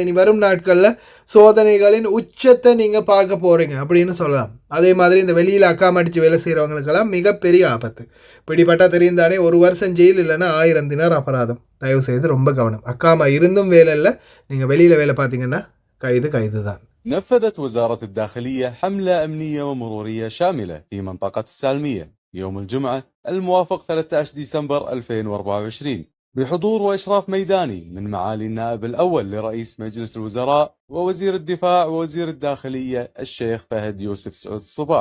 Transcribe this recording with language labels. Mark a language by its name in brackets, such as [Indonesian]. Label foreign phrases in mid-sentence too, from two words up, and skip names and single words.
[Tamil] இனி வரும் நாட்களில் சோதனைகளின் உச்சத்தை நீங்கள் பார்க்க போகிறீங்க அப்படின்னு சொல்லலாம். அதே மாதிரி இந்த வெளியில் அக்காம அடித்து வேலை செய்கிறவங்களுக்கெல்லாம் மிகப்பெரிய ஆபத்து. பிடிப்பட்டால் தெரிந்தானே 1 வருஷம் ஜெயில், இல்லைன்னா 1000 தினார் அபராதம். தயவு செய்து ரொம்ப கவனம். அக்காமா இருந்தும் வேலை இல்லை, நீங்கள் வெளியில் வேலை பார்த்தீங்கன்னா கைது தான். [Arabic] نفذت وزارة الداخلية حملة أمنية ومرورية شاملة في منطقة السالمية يوم الجمعة الموافق 13 ديسمبر 2024 بحضور وإشراف ميداني من معالي النائب الأول لرئيس مجلس الوزراء ووزير الدفاع ووزير الداخلية الشيخ فهد يوسف سعود الصباح.